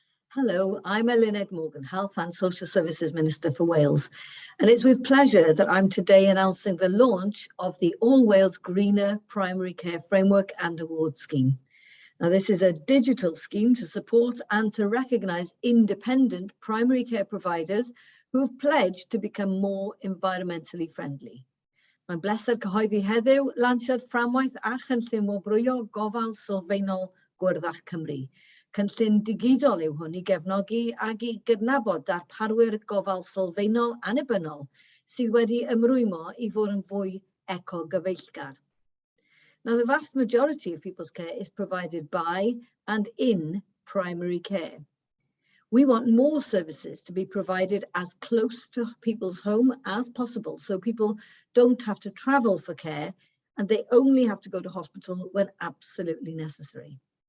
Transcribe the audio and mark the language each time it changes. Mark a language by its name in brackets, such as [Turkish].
[English] Hello, I'm Eluned Morgan, Health and Social Services Minister for Wales, and it's with pleasure that I'm today announcing the launch of the All Wales Greener Primary Care Framework and Award Scheme. Now, this is a digital scheme to support and to recognise independent primary care providers who have pledged to become more environmentally friendly. [Welsh] Mae'n bleser cyhoeddi heddiw lansiad fframwaith a chynllun wobrwyo gofal sylfaenol Gwrddach Cymru. Cynllun digidol yw hwn I gefnogi ag I gydnabod darparwyr gofal sylfaenol annibynnol sydd wedi ymrwymo I fod yn fwy eco-gyfeillgar. [English] Now, the vast majority of people's care is provided by and in primary care. We want more services to be provided as close to people's home as possible, so people don't have to travel for care and they only have to go to hospital when absolutely necessary.